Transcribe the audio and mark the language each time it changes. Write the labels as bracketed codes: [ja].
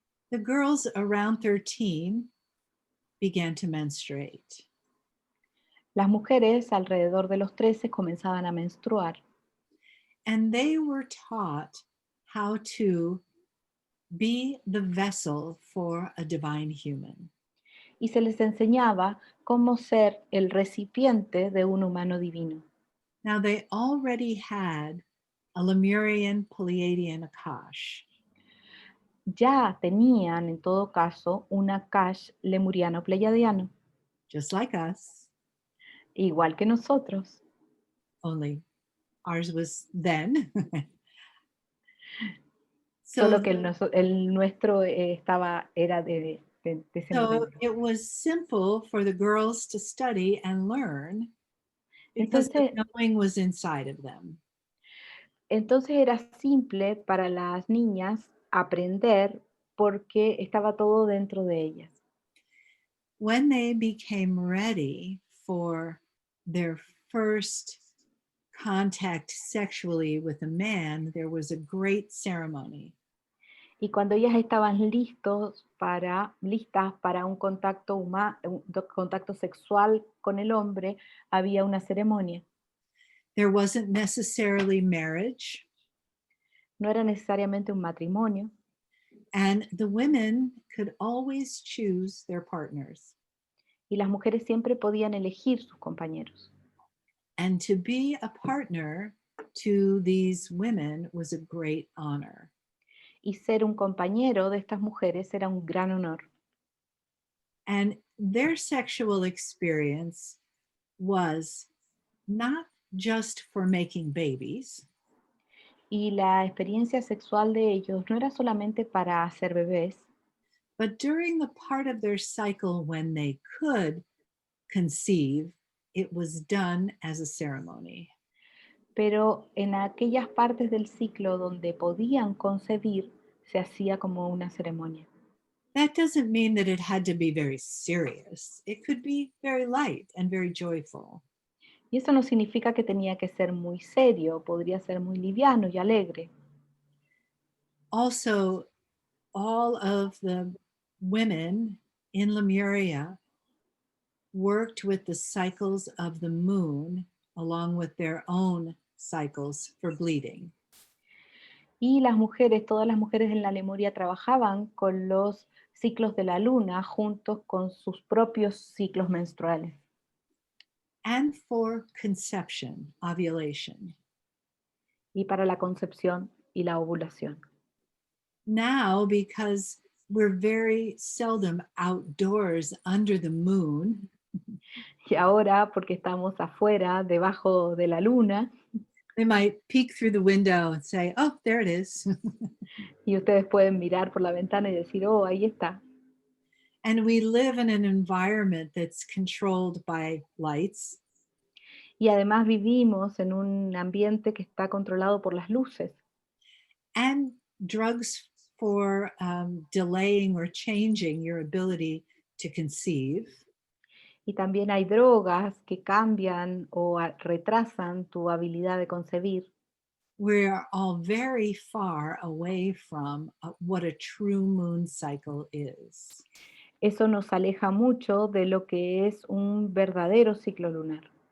[en] The girls around 13 began to menstruate. [es] Las mujeres alrededor de los 13 comenzaban a menstruar [en] And they were taught how to be the vessel for a divine human. [es] y se les enseñaba cómo ser el recipiente de un humano divino. [en] Now, they already had a Lemurian Pleiadian Akash, [es] Ya tenían, en todo caso, un Akash lemuriano pleiadiano, [en] just like us, [es] igual que nosotros, [en] only ours was then. [es] solo que el nuestro era de ese [en] So [es] momento. [en] it was simple for the girls to study and learn because the [es] Entonces, [en] knowing was inside of them. [es] entonces era simple para las niñas aprender porque estaba todo dentro de ellas. [en] When they became ready for their first contact sexually with a man, there was a great ceremony. [es] Y cuando ellas estaban listas para un contacto sexual con el hombre, había una ceremonia. [en] There wasn't necessarily marriage, [es] No era necesariamente un matrimonio, [en] and the women could always choose their partners. [es] y las mujeres siempre podían elegir sus compañeros. [en] And to be a partner to these women was a great honor. [es] Y ser un compañero de estas mujeres era un gran honor. [en] And their sexual experience was not just for making babies, [es] Y la experiencia sexual de ellos no era solamente para hacer bebés, [en] but during the part of their cycle when they could conceive, it was done as a ceremony. [es] pero en aquellas partes del ciclo donde podían concebir, se hacía como una ceremonia. [en] That doesn't mean that it had to be very serious. It could be very light and very joyful. [es] Y eso no significa que tenía que ser muy serio, podría ser muy liviano y alegre. [en] Also, all of the women in Lemuria worked with the cycles of the moon along with their own cycles for bleeding. [es] Y las mujeres, todas las mujeres en la Lemuria trabajaban con los ciclos de la luna juntos con sus propios ciclos menstruales. [en] And for conception, ovulation. [es] Y para la concepción y la ovulación. [en] Now, because we're very seldom outdoors under the moon, [es] Y ahora, porque estamos afuera, debajo de la luna, [en] we might peek through the window and say, oh, there it is. [es] y ustedes pueden mirar por la ventana y decir, oh, ahí está. [en] And we live in an environment that's controlled by lights. [es] Y además vivimos en un ambiente que está controlado por las luces. [en] And drugs for delaying or changing your ability to conceive. [es] Y también hay drogas que cambian o retrasan tu habilidad de concebir. [en] We're all very far away from what a true moon cycle is. [es] Eso nos aleja mucho de lo que es un verdadero ciclo lunar.